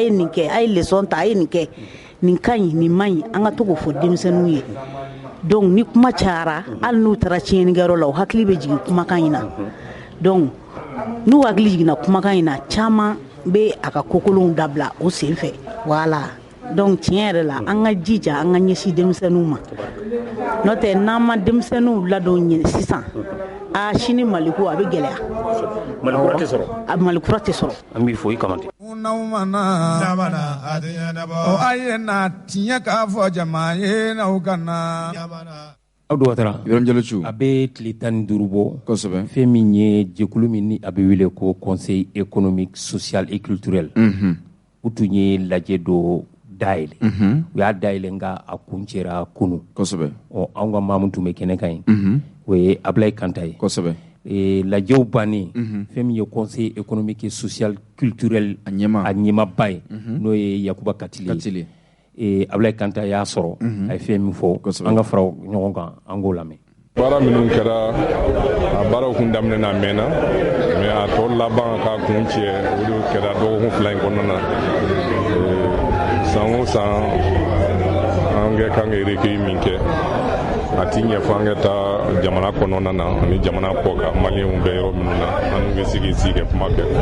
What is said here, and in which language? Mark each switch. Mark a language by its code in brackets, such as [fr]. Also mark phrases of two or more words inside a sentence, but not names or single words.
[bm] ye nin kɛ a ye leçon ta a ye nin kɛ nin ka ɲi nin man ɲi an ka to k'o fɔ denmisɛnninw ye donc ni kuma cayara hali n'u taara tiɲɛnikɛyɔrɔ la u hakili bɛ jigin kumakan in na donc n'u hakili jiginna kumakan in na caman bɛ a ka kokolonw dabila o sen fɛ voilà donc tiɲɛ yɛrɛ la an ka jija an ka ɲɛsin denmisɛnninw ma n'o tɛ n'an ma denmisɛnninw ladon sisan sini maliko a bɛ gɛlɛya malikura tɛ sɔrɔ an b'i fo i Kamate n'aw mana a ye na tiɲɛ k'a fɔ jama ye n'aw ka na Abdou Ouattara Ibrahim Diallo a bɛ tile 15 bɔ kosɛbɛ fɛn min ye jɛkulu min ni a bɛ wele ko [fr] conseil économique social et culturel [bm] u tun ye lajɛ dɔ dayɛlɛ u y'a dayɛlɛ nka a kun cɛra kunu kosɛbɛ anw ka maa min tun bɛ kɛnɛ kan yen o ye Ablaye Kanta ye kosɛbɛ lajɛw bannen fɛn min ye [fr] conseil économique et social culturel [bm] a ɲɛmaba ye n'o ye Yakuba Katile ye Ablaye Kanta y'a sɔrɔ a ye fɛn min fɔ an ka fara ɲɔgɔn kan an k'o lamɛn. Baara minnu kɛra a baaraw kun daminɛ a mɛnna mais a tɔ laban k'a kun cɛ o de kɛra dɔgɔkun 2 in kɔnɔna na san o san an kɛ kan ka recueil min kɛ a ti ɲɛfɔ an ka taa jamana kɔnɔna na ani jamana kɔ kan maliyɛnw bɛ yɔrɔ minnu na an bɛ sigi kɛ kuma kɛ